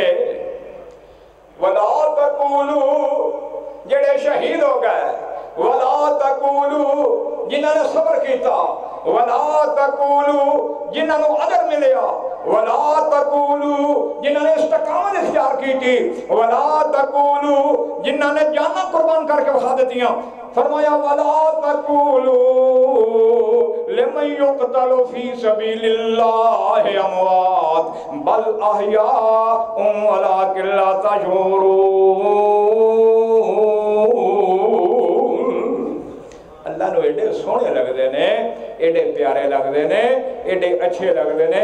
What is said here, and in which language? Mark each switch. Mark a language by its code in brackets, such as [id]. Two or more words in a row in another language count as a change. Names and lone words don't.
[ar] ولا تقولوا [pa] جیہڑے شہید ہو گئے, [ar] ولا تقولوا [pa] جنہاں نے صبر کیتا, [ar] ولا تقولوا [pa] جنہاں نوں اجر ملیا, [ar] ولا تقولوا [pa] جنہاں نے استقامت اختیار کی, [ar] ولا تقولوا [pa] جنہاں نے جاناں قربان کر کے وکھا دتیاں. [ar] फरमाया ولا تقولوا لمن يقتل في سبيل الله أموات بل أحياء ولكن لا تشعرون. [pa] اللہ نوں اینے سوہنے لگدے نے، اینے پیارے لگدے نے، اینے اچھے لگدے نے.